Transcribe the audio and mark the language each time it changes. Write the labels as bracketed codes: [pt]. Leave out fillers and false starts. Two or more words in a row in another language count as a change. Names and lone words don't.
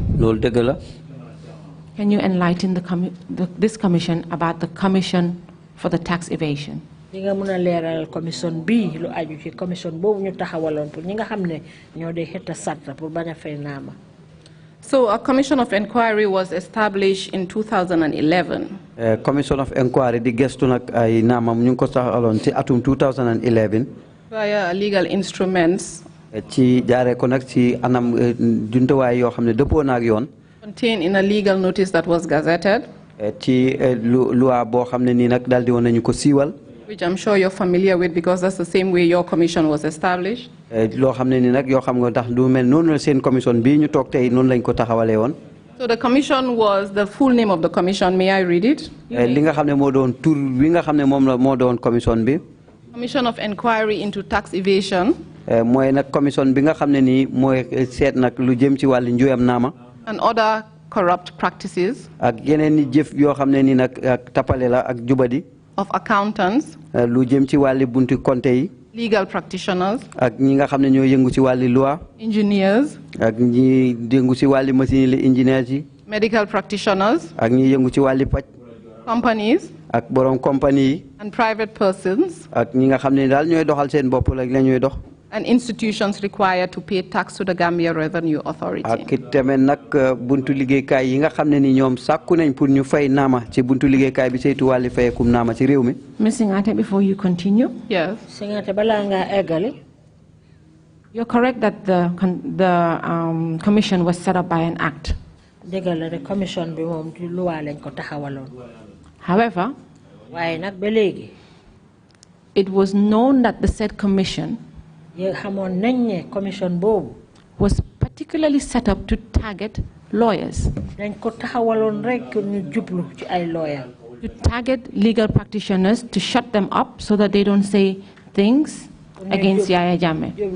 [en] Can you enlighten this commission about the Commission for the Tax Evasion? So a commission of inquiry was established in 2011. Commission of inquiry [wo] di gestu nak ay nama ñu ko taxawalon ci atum 2011 [en] via legal instruments [wo] ci jaaré ko nak ci anam juntuwaay yo xamné depo nak yoon [en] contained in a legal notice that was gazetted [wo] ci loi bo xamné ni nak daldi won nañu ko siiwal, [en] which I'm sure you're familiar with because that's the same way your commission was established. [wo] Lo xamné ni nak yo xam nga tax du mel non la seen commission bi ñu tok tay non lañ ko taxawalé won. [en] So the commission was the full name of the commission. May I read it? [wo] Li nga xamné mo doon tour wi nga xamné mom la mo doon commission bi. [en] Commission of Inquiry into Tax Evasion. [wo] Moy nak commission bi nga xamné ni moy seet nak lu jëm ci walu njuyam nama. [en] And other corrupt practices. [wo] Ak yeneen ni jëf yo xamné ni nak ak tapalé la ak jubadi. [en] Of accountants. [wo] Lu jëm ci walu buntu compte yi. [en] Legal practitioners. [wo] Ak ñi nga xamné ñoo yëngu ci walu loi. [en] Engineers. [wo] Ak ñi yëngu ci walu machine li engineers yi. [en] Medical practitioners. [wo] Ak ñi yëngu ci walu paj. [en] Companies. [wo] Ak borom compagnie. [en] And private persons. [wo] Ak ñi nga xamné dal ñoy doxal seen bop la ñoy dox. [en] And institutions required to pay tax to the Gambia Revenue Authority. [wo] Ak tamit nak buntu liggéeykaay yi nga xamné ni ñoom sàkku nañ pour ñu fay nama ci buntu liggéeykaay bi saytu wàllu fayekum nama ci réew mi. [en] Ms. Singhateh, before you continue. Yes. [wo] Singhateh bala nga eggali. [en] You're correct that the commission was set up by an act. [wo] Dëgg la commission bi moom ci loi lañ ko taxawaloon. [en] However, [wo] waaye nag ba léegi. [en] It was known that the said commission was particularly set up to target lawyers, to target legal practitioners, to shut them up so that they don't say things against Yaya Jammeh.